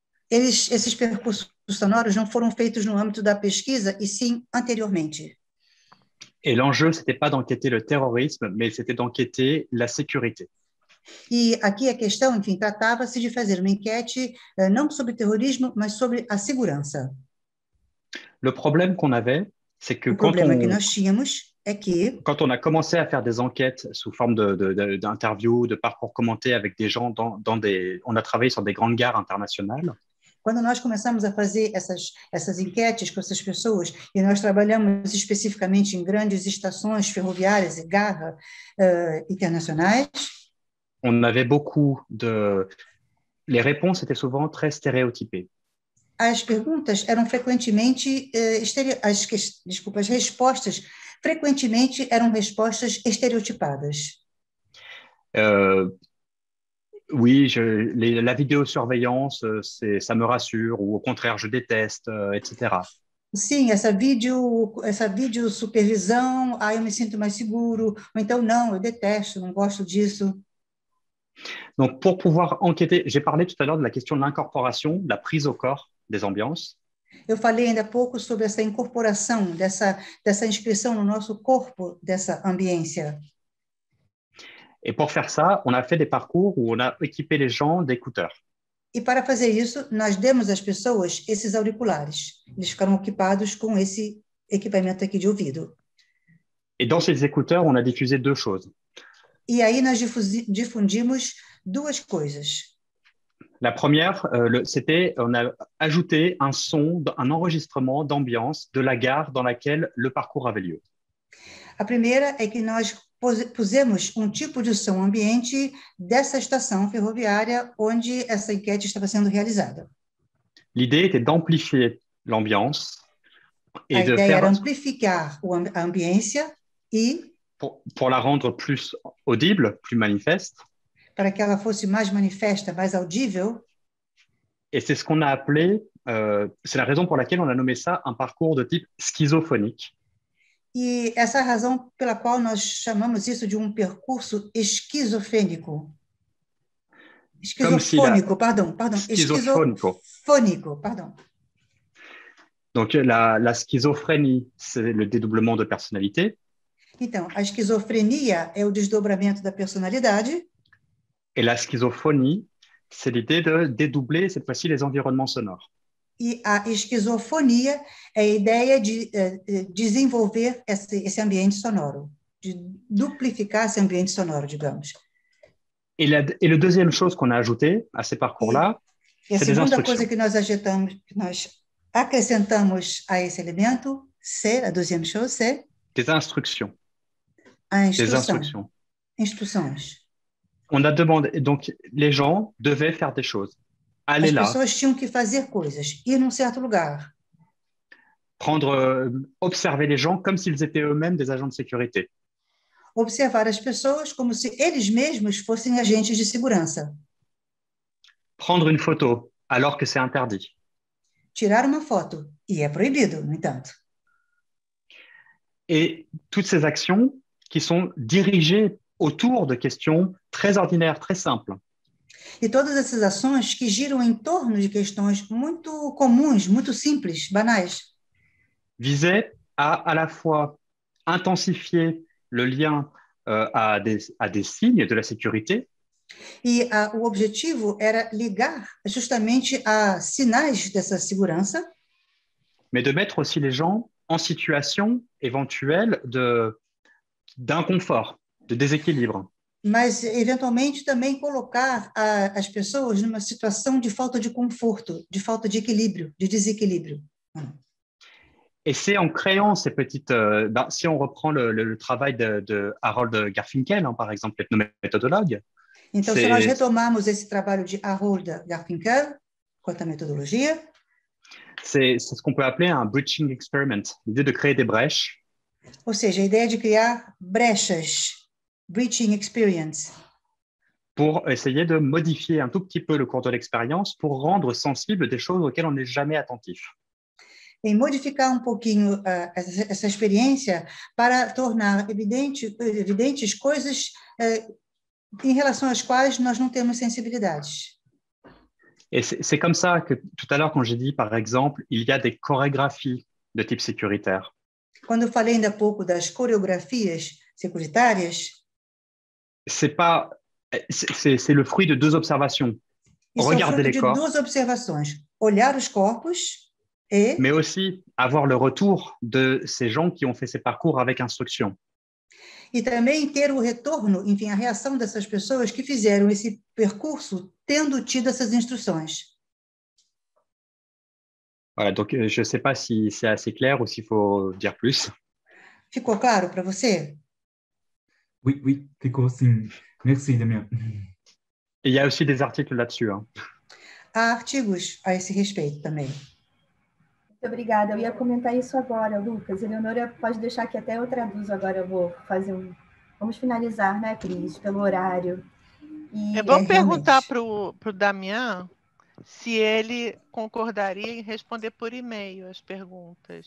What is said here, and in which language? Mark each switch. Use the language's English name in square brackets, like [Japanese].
[Portuguese] Esses percursos sonoros não foram feitos no âmbito da pesquisa, e sim anteriormente. [French] Et l'enjeu, ce n'était pas d'enquêter le terrorisme, mais c'était d'enquêter la sécurité. [Portuguese] E aqui a questão, enfim, tratava-se de fazer uma enquete não sobre terrorismo, mas sobre a segurança. [French] Le problème qu'on avait, c'est que [Portuguese] o problema que nós tínhamos é que, [French] quand on a commencé à faire des enquêtes sous forme d'interviews, de parcours commentés avec des gens on a travaillé sur des grandes gares internationales. [Portuguese] quando nós começamos a fazer essas enquetes com essas pessoas, e nós trabalhamos especificamente em grandes estações ferroviárias e garra internacionais, [French] on avait beaucoup les réponses étaient souvent très stéréotypées. [Portuguese] as perguntas eram frequentemente, as respostas frequentemente eram respostas estereotipadas. [French] Oui, la vidéosurveillance, ça me rassure, ou au contraire, je déteste, etc. [Portuguese] Sim, essa videosupervisão, eu me sinto mais seguro, ou então, não, eu detesto, não gosto disso. [French] Donc, pour pouvoir enquêter, j'ai parlé tout à l'heure de la question de l'incorporation, de la prise au corps des ambiances. [Portuguese] Eu falei ainda há pouco sobre essa incorporação, dessa inscrição no nosso corpo, dessa ambiência. [French] Et pour faire ça, on a fait des parcours où on a équipé les gens d'écouteurs. [Portuguese] E para fazer isso, nós demos às pessoas esses auriculares. Eles ficaram equipados com esse equipamento aqui de ouvido. [French] Et dans ces écouteurs, on a diffusé deux choses. [Portuguese] E aí nós difundimos duas coisas. [French] La première, on a ajouté un son, un enregistrement d'ambiance de la gare dans laquelle le parcours avait lieu. [Portuguese] A primeira é que nós pusemos um tipo de som ambiente dessa estação ferroviária onde essa enquete estava sendo realizada. [French] L'idée était d'amplifier l'ambiance et de faire... [Portuguese] era amplificar a ambiência e [French] pour la rendre plus audible, plus manifeste. [Portuguese] Para que ela fosse mais manifesta, mais audível. [French] Et c'est ce qu'on a appelé, c'est la raison pour laquelle on a nommé ça un parcours de type schizophonique. [Portuguese] E essa é a razão pela qual nós chamamos isso de um percurso esquizofrênico. Esquizofônico, pardon. Esquizofônico, pardon. [French] Donc, la schizophrénie, c'est le dédoublement de personnalité. [Portuguese] Então, a esquizofrenia é o desdobramento da personalidade. [French] Et la schizophonie, c'est l'idée de dédoubler, cette fois-ci, les environnements sonores. [Portuguese] E a esquizofonia é a ideia de desenvolver esse ambiente sonoro, de duplificar esse ambiente sonoro, digamos. [French] Et la deuxième chose qu'on a ajoutée à ces parcours-là, c'est des instructions. [Portuguese] A segunda coisa que nós acrescentamos a esse elemento, [French] a deuxième chose, c'est des instructions. Des instructions. Instruções. On a demandé, donc les gens devaient faire des choses. Aller là. [Portuguese] As pessoas tinham que fazer coisas, ir num certo lugar. [French] Observer les gens comme s'ils étaient eux-mêmes des agents de sécurité. [Portuguese] Observar as pessoas como se eles mesmos fossem agentes de segurança. [French] Prendre une photo alors que c'est interdit. [Portuguese] Tirar uma foto, e é proibido, no entanto. [French] Et toutes ces actions qui sont dirigées autour de questions très ordinaires, très simples. [Portuguese] E todas essas ações que giram em torno de questões muito comuns, muito simples, banais. [French] Visaient à la fois intensifier le lien à des signes de la sécurité. [Portuguese] E o objetivo era ligar justamente a sinais dessa segurança. [French] Mais de mettre aussi les gens en situation éventuelle d'inconfort, de déséquilibre. [Portuguese] Mas, eventualmente, também colocar as pessoas numa situação de falta de conforto, de falta de equilíbrio, de desequilíbrio. [French] Et c'est en créant ces petites... si on reprend le travail de Harold Garfinkel, par exemple, l'ethnométhodologue. [Portuguese] Então, se nós retomarmos esse trabalho de Harold Garfinkel, quanto à metodologia, [French] c'est ce qu'on peut appeler un breaching experiment, l'idée de créer des brèches. [Portuguese] Ou seja, a ideia de criar brechas, breaching experience. [French] Pour essayer de modifier un tout petit peu le cours de l'expérience pour rendre sensible des choses auxquelles on n'est jamais attentif. [Portuguese] Em modificar pouquinho essa experiência para tornar evidentes coisas em relação às quais nós não temos sensibilidades. [French] Et c'est comme ça que tout à l'heure, quand j'ai dit, par exemple, il y a des chorégraphies de type sécuritaire. [Portuguese] Quando eu falei ainda há pouco das coreografias securitárias, [French] c'est le fruit de deux observations. Regarder les corps. [Portuguese] Duas observações: olhar os corpos [French] mais aussi avoir le retour de ces gens qui ont fait ces parcours avec instruction. [Portuguese] E também ter o retorno, enfim, a reação dessas pessoas que fizeram esse percurso tendo tido essas instruções. [French] Voilà, donc je ne sais pas si c'est assez clair ou s'il faut dire plus. [Portuguese] Ficou claro para você? [French] Oui, oui, [Portuguese] ficou sim. [French] Merci, [Portuguese] Damien. [French] Et il y a aussi des articles là-dessus, hein. [Portuguese] Há artigos a esse respeito também. Muito obrigada. Eu ia comentar isso agora, Lucas. Eleonora, pode deixar que até eu traduzo agora. Eu vou fazer um... Vamos finalizar, né, Cris, pelo horário. E vamos perguntar para o Damian se ele concordaria em responder por e-mail as perguntas.